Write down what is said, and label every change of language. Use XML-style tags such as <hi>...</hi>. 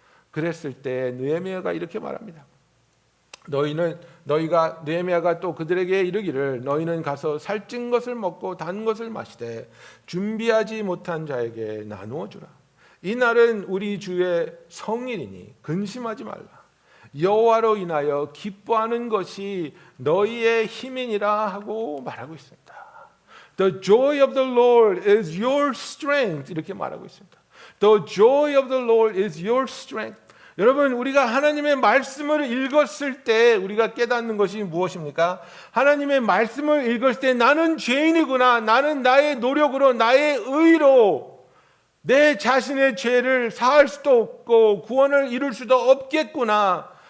<ko>그랬을 때 느헤미야가 이렇게 말합니다. 느헤미야가 또 그들에게 이르기를 너희는 가서 살찐 것을 먹고 단 것을 마시되 준비하지 못한 자에게 나누어 주라. 이 날은 우리 주의 성일이니 근심하지 말라. 여호와로 인하여 기뻐하는 것이 너희의 힘이니라 하고 말하고 있습니다.</ko> <en>The joy of the Lord is your strength.</en> <ko>이렇게 말하고 있습니다.</ko> <en>The joy of the Lord is your strength.</en> <ko>여러분, 우리가 하나님의 말씀을 읽었을 때 우리가 깨닫는 것이 무엇입니까? 하나님의 말씀을 읽었을 때 나는 죄인이구나. 나는 나의 노력으로, 나의 의로 내 자신의 죄를 사할 수도 없고 구원을 이룰 수도 없겠구나.</ko>